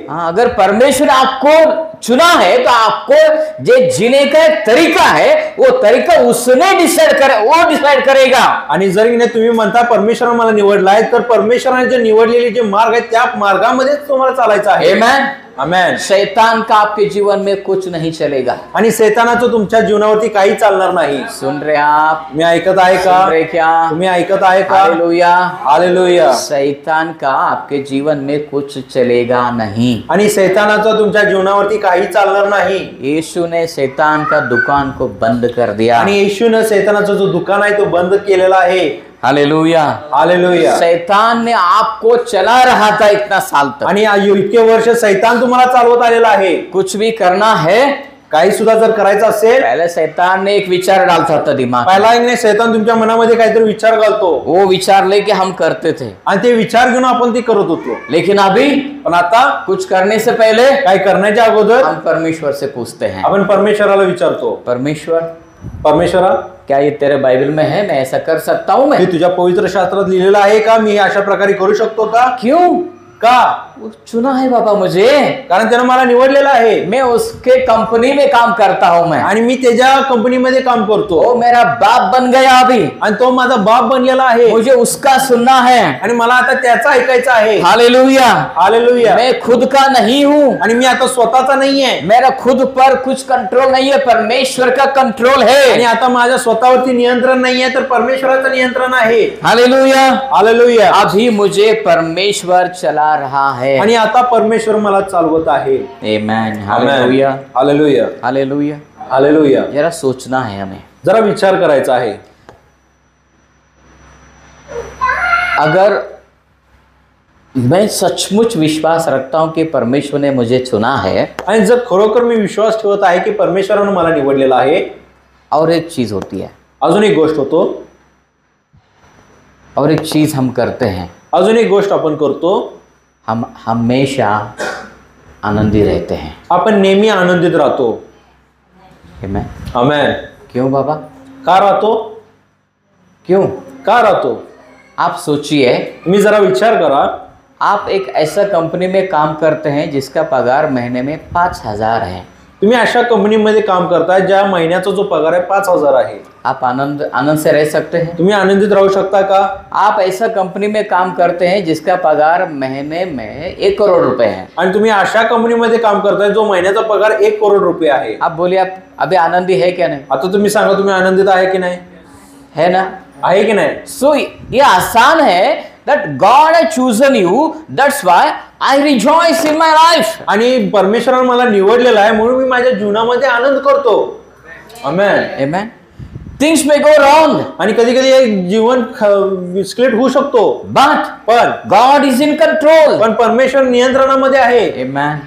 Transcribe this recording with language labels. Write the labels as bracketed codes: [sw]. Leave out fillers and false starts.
[hi] हाँ, अगर परमेश्वर ने आपको चुना है तो आपको जो जीने का एक तरीका है, वो तरीका उसने डिसाइड करेगा। [mr] आणि जरी नाही तुम्ही म्हणता परमेश्वराने मला निवडलाय, तर परमेश्वराने जे निवडलेले जे मार्ग आहेत त्या मार्गामध्येच तुम्हाला चालायचं आहे। आमेन, आमेन। [hi] शैतान का आपके जीवन में कुछ नहीं चलेगा। [mr] आणि शैतानाचं तुमच्या जीवनावरती काही चालणार नाही। [hi] सुन रहे आप? [mr] मी ऐकत आहे का? [hi] सुन रहे क्या? [mr] तुम्ही ऐकत आहे का? Hallelujah, hallelujah. [hi] शैतान का आपके जीवन में कुछ चलेगा नहीं। [mr] आणि शैतानाचं तुमच्या जीवनावरती काही चालणार नाही। [hi] यीशु ने शैतान का दुकान को बंद कर दिया। [mr] आणि येशूने शैतानाचं जो दुकान आहे तो बंद केलेला आहे। Hallelujah, hallelujah. [hi] शैतान ने आपको चला रहा था इतना साल तक, [mr] आणि इतके वर्ष शैतान तुम्हाला चालवत आलेला आहे। [hi] कुछ भी करना है, [mr] काही सुद्धा जर करायचं असेल, [hi] पहले शैतान ने एक विचार डालता था दिमाग में, [mr] पहिला एक शैतान तुमच्या मनामध्ये काहीतरी विचार घालतो, [hi] वो विचार लेके हम करते थे, [mr] आणि ते विचार घेऊन आपण ते करत होतो। [hi] लेकिन अभी [mr] पण आता [hi] कुछ करने से पहले [mr] काय करण्याच्या अगोदर [hi] हम परमेश्वर से पूछते हैं, [mr] आपण परमेश्वराला विचारतो, परमेश्वरा [hi] क्या ये तेरे बाइबल में है, मैं ऐसा कर सकता हूँ? [mr] हे [hi] मैं [mr] तुझ्या पवित्र शास्त्रात लिहिलेलं आहे का? मी हे अशा प्रकारे करू शकतो का? [hi] क्यों? [mr] का? [hi] वो चुना है बाबा मुझे, [mr] कारण त्यानं मला निवडलेलं आहे, [hi] मैं उसके कंपनी में काम करता हूँ मैं, [mr] आणि मी त्याच्या कंपनीमध्ये काम करतो, [hi] वो मेरा बाप बन गया अभी, [mr] आणि तो माझा बाप बनलेला आहे, [hi] मुझे उसका सुनना है। [mr] आणि मला आता त्याचा ऐकायचं आहे। Hallelujah, hallelujah. [hi] मैं खुद का नहीं हूँ, [mr] आणि मी आता स्वतःचा नाहीये, [hi] मेरा खुद पर कुछ कंट्रोल नहीं है, परमेश्वर का कंट्रोल [mr] आणि [hi] है। [mr] आता माझ्या स्वतःवरती नियंत्रण नाहीये, तर परमेश्वराचं नियंत्रण आहे। Hallelujah, hallelujah. [hi] अभी मुझे परमेश्वर चला रहा है। [mr] आणि आता परमेश्वर मला चालवत आहे। आमेन, हालेलुया, हालेलुया, हालेलुया। हालेलुया। [hi] जरा सोचना है हमें, [mr] जरा विचार करायचा आहे। [hi] अगर मैं सचमुच विश्वास रखता हूं कि परमेश्वर ने मुझे चुना है, [mr] आणि जर खरोखर मी विश्वास ठेवत आहे की परमेश्वराने मला निवडलेला आहे, [hi] और एक चीज होती है, [mr] अजून एक गोष्ट होतो, [hi] और एक चीज हम करते हैं, [mr] अजून एक गोष्ट आपण करतो, [hi] हम हमेशा आनंदी रहते हैं। [mr] आपण नेहमी आनंदित राहतो। आमेन। आमेन। [hi] क्यों बाबा? [mr] का राहतो? [hi] क्यों? [mr] का राहतो? [hi] आप सोचिए, [mr] तुम्ही जरा विचार करा, [hi] आप एक ऐसा कंपनी में काम करते हैं जिसका पगार महीने में 5,000 है, [mr] तुम्ही अशा कंपनीमध्ये काम करताय ज्या महिन्याचा जो पगार आहे 5,000 आहे, [hi] आप आनंद से रह सकते हैं? [mr] तुम्ही आनंदित राहू शकता का? [hi] आप ऐसा कंपनी में काम करते हैं जिसका पगार महीने में 1 करोड़ रुपए है, [mr] आणि तुम्ही अशा कंपनीमध्ये काम करताय जो महिन्याचा पगार 1 करोड रुपये आहे, [hi] आप बोलिए आप अभी आनंदी है क्या? नहीं [mr] आता तुम्ही सांगा तुम्ही आनंदित आहे की नाही? [hi] है ना? [mr] आहे की नाही? [en] So [hi] ये आसान है [en] that God has chosen you. That's why I rejoice in my life. [mr] आणि परमेश्वराने मला निवडलेलं आहे म्हणून मी माझ्या जीवनामध्ये आनंद करतो. आमेन. [en] Amen. Things may go wrong, [mr] आणि कधी कधी जीवन विस्कळीत होऊ शकतो, पण [en] God is in control. [mr] पण परमेश्वर नियंत्रणामध्ये आहे. Amen.